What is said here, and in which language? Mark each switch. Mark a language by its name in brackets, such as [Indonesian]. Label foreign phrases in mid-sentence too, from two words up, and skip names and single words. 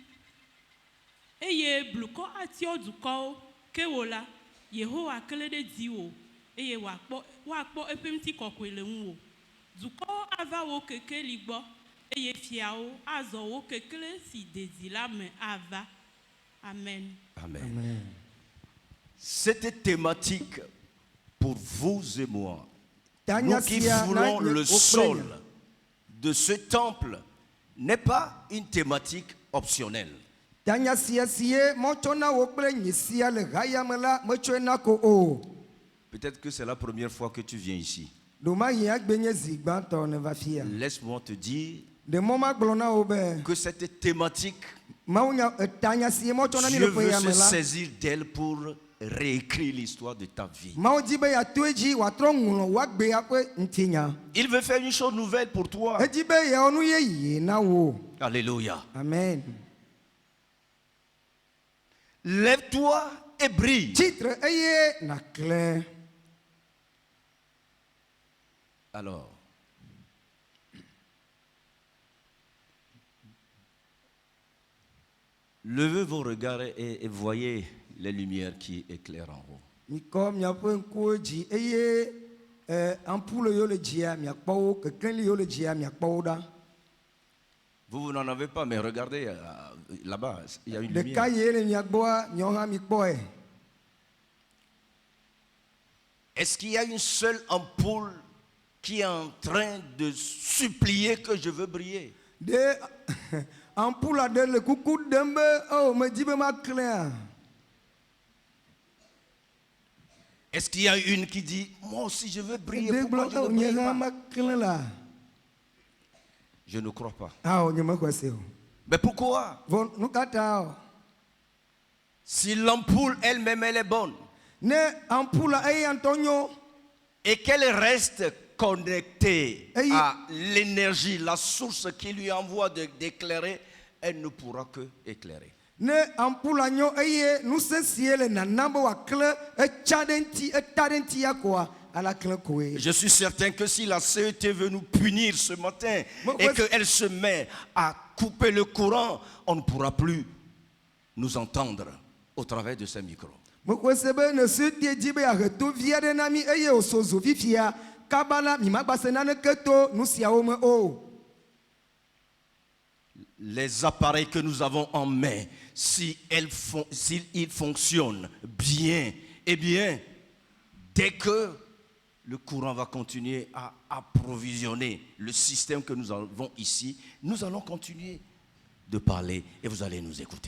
[Ewe] Eye blukɔ atiɔ dukɔwo. Ke wò la, Yehowa kle ɖe dziwò. Eye woakpɔ eƒe ŋutikɔkɔe le ŋuwò. Dukɔwo ava wò kekeli gbɔ. Eye fiawo azɔ wò kekele si dedi la me ava. Amen. Amen. Amen. [French] Cette thématique pour vous et moi, [Ewe] Tanya [French] nous qui [Ewe] sia [French] foulons [Ewe] na- [French] le [Ewe] o [French] sol [Ewe] prenya. [French] de ce temple, n'est pas une thématique optionnelle. [Ewe] Tanya sia sie mɔtsɔna wo kple nye sia le hayame la metsɔe na ko o. [French] Peut-être que c'est la première fois que tu viens ici. [Ewe] Ɖoma yi agbe nye zi gbãtɔ ne va fia. [French] Laisse-moi te dire [Ewe] Ɖe mɔ ma gblɔ na wo be [French] que cette thématique, [Ewe] Mawunya tanya sie mɔtsɔna mi [French] Dieu [Ewe] le ƒe [French] veut [Ewe] ya [French] se [Ewe] me la. [French] saisir d'elle pour réécrire l'histoire de ta vie. [Ewe] Mawu di be yeato edzi wòatrɔ ŋlɔ woagbea ƒe ŋutinya. [French] Il veut faire une chose nouvelle pour toi. [Ewe] Edi be yeawɔ nu yeye na wo. [French] Alléluia. [Ewe] Amen. [French] Lève-toi et brille. [Ewe] Tsitre eye nàklẽ. [French] Alors, levez vos regards et voyez les lumières qui éclairent en haut. [Ewe] Mikɔ miaƒe ŋkuwo dzi eye ampule yiwo le dzia miakpɔ wo, kekeli yiwo le dzia miakpɔ wo ɖa. [French] Vous n'en avez pas, mais regardez là-bas, il y a une [Ewe] Ɖeka [French] lumière. [Ewe] yi le mia gbɔa miawo hã mikpɔe. [French] Est-ce qu'il y a une seule ampoule qui est en train de supplier que je veux briller? [Ewe] Ɖe ampule aɖe le kuku ɖem be o medi be maklẽa. [French] Est-ce qu'il y a une qui dit, moi aussi je veux briller, [Ewe] Ɖe [French] pourquoi [Ewe] gblɔ [French] je [Ewe] o [French] ne [Ewe] nye [French] brille [Ewe] hã [French] pas? [Ewe] maklẽ la. [French] Je ne crois pas. [Ewe] Ah o nye mexɔ se o. [French] Mais pourquoi? [Ewe] Vɔ nu ka ta o. [French] Si l'ampoule elle-même elle est bonne [Ewe] Ne ampule eya ŋutɔ nyo [French] et qu'elle reste connectée Et il- à l'énergie, la source qui lui envoie d'éclairer, elle ne pourra que éclairer. [Ewe] ne ampula nyo eye nusẽsie le nana be wòaklẽ etsa ɖe ŋuti eta ɖe ŋuti ya koa ala klẽ koe. [French] Je suis certain que si la CET veut nous punir ce matin Mais et ouais. qu'elle se met à couper le courant, on ne pourra plus nous entendre au travers de ces micros. [Ewe] Mexɔ se be ne suetie dzi be yeahe to vi aɖe na mi eye wòso zo fifia kaba la mi magbase naneke to nu siawo me o. [French] Les appareils que nous avons en main, s'ils fonctionnent bien, eh bien, dès que le courant va continuer à approvisionner le système que nous avons ici, nous allons continuer de parler et vous allez nous écouter.